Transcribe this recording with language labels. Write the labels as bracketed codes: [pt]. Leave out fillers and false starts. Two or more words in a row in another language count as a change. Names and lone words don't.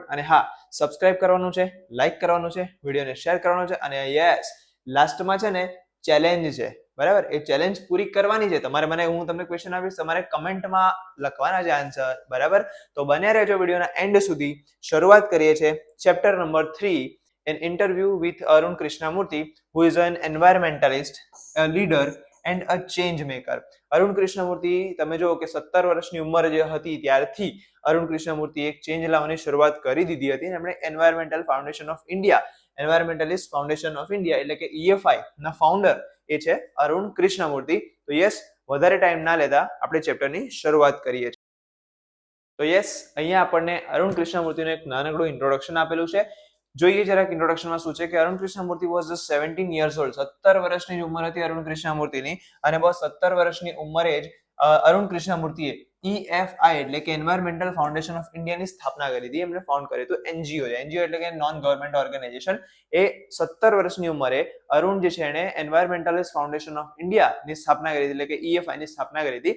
[gu] અને હા, સબસ્ક્રાઇબ કરવાનું છે, લાઈક કરવાનું છે, વિડીયોને શેર કરવાનો છે. અને યસ, લાસ્ટમાં છે ને ચેલેન્જ છે. બરાબર? એ ચેલેન્જ પૂરી કરવાની છે તમારે. હું તમને ક્વેશ્ચન આપીશ, તમારે કમેન્ટમાં લખવાના છે આન્સર. બરાબર? તો બન્યા રહેજો વિડીયોના એન્ડ સુધી. શરૂઆત કરીએ છીએ [en] chapter number [gu] 3, [en] an interview with Arun Krishnamurti, who is an environmentalist, a leader and a change maker. [gu] અરુણ કૃષ્ણમૂર્તિ, તમે જો કે 17 વર્ષની ઉંમર જે હતી ત્યારથી અરુણ કૃષ્ણમૂર્તિ એક ચેન્જ લાવવાની શરૂઆત કરી દીધી હતી. એમણે એન્વાયરમેન્ટલ ફાઉન્ડેશન ઓફ ઇન્ડિયા, એન્વાયરમેન્ટલિસ્ટ ફાઉન્ડેશન ઓફ ઇન્ડિયા એટલે કે EFI ના ફાઉન્ડર એ છે અરુણ કૃષ્ણમૂર્તિ. તો યસ, વધારે ટાઈમ ના લેતા આપણે ચેપ્ટરની શરૂઆત કરીએ છીએ. તો યસ, અહીંયા આપણને અરુણ કૃષ્ણમૂર્તિનું એક નાનકડું ઇન્ટ્રોડક્શન આપેલું છે. જોઈએ જરાક ઇન્ટ્રોડક્શનમાં શું છે કે અરુણ કૃષ્ણમૂર્તિ [en] was just 17 years old. [gu] 17 વર્ષની ઉંમર હતી અરુણ કૃષ્ણમૂર્તિની. અને બસ 17 વર્ષની ઉંમરે જ અરુણ કૃષ્ણમૂર્તિએ EFI એટલે કે એન્વાયરમેન્ટલ ફાઉન્ડેશન ઓફ ઇન્ડિયાની સ્થાપના કરી હતી. એમણે ફાઉન્ડ કર્યું હતું NGO એટલે કે [en] non government organization. [gu] એ 17 વર્ષની ઉંમરે અરુણ જે છે એણે એન્વાયરમેન્ટલિસ્ટ ફાઉન્ડેશન ઓફ ઇન્ડિયાની સ્થાપના કરી હતી, એટલે કે EFI ની સ્થાપના કરી હતી.